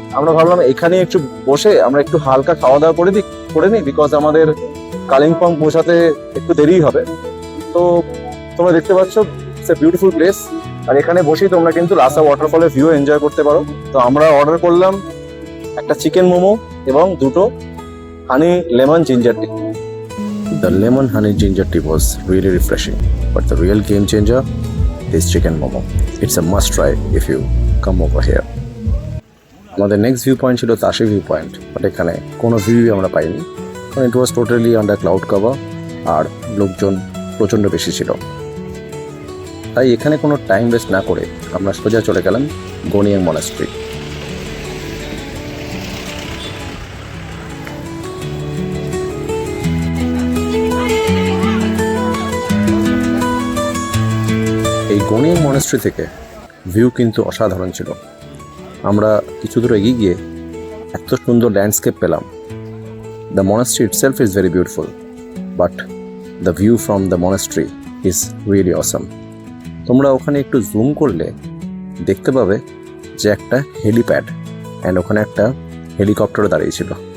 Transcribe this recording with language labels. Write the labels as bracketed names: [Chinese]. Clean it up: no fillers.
[Bangla] আমরা ভাবলাম এখানে একটু বসে আমরা একটু হালকা খাওয়া দাওয়া করে নিই, বিকজ আমাদের কালিম্পং পৌঁছাতে একটু দেরি হবে। তো তোমরা দেখতে পাচ্ছ [English] it's a beautiful place, [Bangla] আর এখানে বসেই তোমরা কিন্তু লাসা ওয়াটারফলের ভিউ এনজয় করতে পারো। তো আমরা অর্ডার করলাম একটা চিকেন মোমো এবং 2টো honey lemon ginger tea. [English] The lemon honey ginger tea was really refreshing, but the real game changer is chicken momo. It's a must try if you come over here. [Bangla] আমাদের next view point ছিল Tashi view point, but এখানে কোনো ভিউই আমরা পাইনি, কারণ [English] it was totally under cloud cover [Bangla] আর লোকজন প্রচণ্ড বেশি ছিল। তাই এখানে কোনো টাইম ওয়েস্ট না করে আমরা সোজা চলে গেলাম গোনিয়াং মনাস্ট্রি। এই গোনিয়াং মনাস্ট্রি থেকে ভিউ কিন্তু অসাধারণ ছিল। আমরা কিছু দূর এগিয়ে গিয়ে এত সুন্দর ল্যান্ডস্কেপ পেলাম। [English] The monastery itself is very beautiful, but the view from the monastery is really awesome. [Bangla] তোমরা ওখানে একটু জুম করলে দেখতে পাবে যে একটা হেলিপ্যাড অ্যান্ড ওখানে একটা হেলিকপ্টারও দাঁড়িয়েছিল।